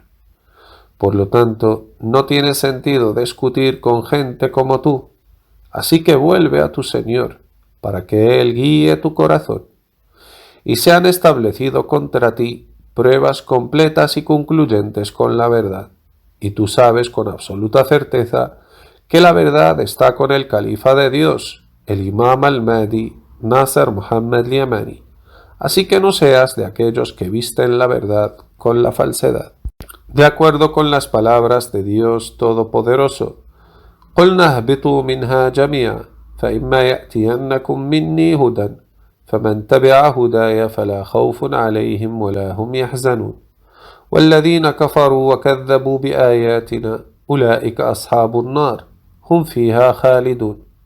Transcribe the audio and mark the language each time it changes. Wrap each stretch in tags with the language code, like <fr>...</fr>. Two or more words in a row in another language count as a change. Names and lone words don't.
<es>Por lo tanto, no tiene sentido discutir con gente como tú, así que vuelve a tu Señor, para que Él guíe tu corazón. Y se han establecido contra ti pruebas completas y concluyentes con la verdad, y tú sabes con absoluta certeza que la verdad está con el califa de Dios, el imam al-Mahdi Nasser Muhammad al-Yamani. Así que no seas de aquellos que visten la verdad con la falsedad. De acuerdo con las palabras de Dios Todopoderoso,</es> <ar>قُلْنَا اهْبِطُوا مِنْهَا جَمِيعًا فَإِمَّا يَأْتِيَنَّكُم مِّنِّي هُدًى فَمَن تَبِعَ هُدَايَ فَلَا خَوْفٌ عَلَيْهِمْ وَلَا هُمْ يَحْزَنُونَ وَالَّذِينَ كَفَرُوا وَكَذَّبُوا بِآيَاتِنَا أُولَئِكَ أَصْحَابُ النَّارِ هم فيها خالدون.</ar>